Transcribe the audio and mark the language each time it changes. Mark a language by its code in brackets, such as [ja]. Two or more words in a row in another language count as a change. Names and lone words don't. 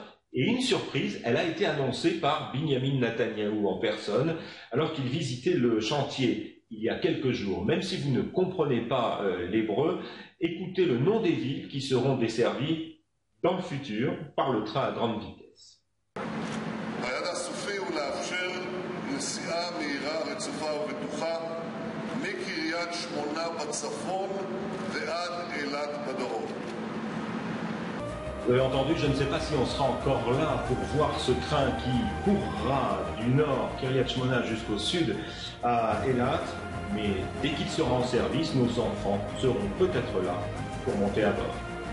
[fr] Et une surprise, elle a été annoncée par Binyamin Netanyahou en personne alors qu'il visitait le chantier il y a quelques jours. Même si vous ne comprenez pas l'hébreu, écoutez le nom des villes qui seront desservies dans le futur par le train à grande vitesse. [he] רציפה ובטוחה מקריית שמונה בצפון ועד אילת בדרום. [fr] Vous avez entendu, je ne sais pas si on sera encore là pour voir ce train qui courra du nord, Kiryat Shmona, jusqu'au sud, à Eilat. Mais dès qu'il sera en service, nos enfants seront peut-être là pour monter à bord.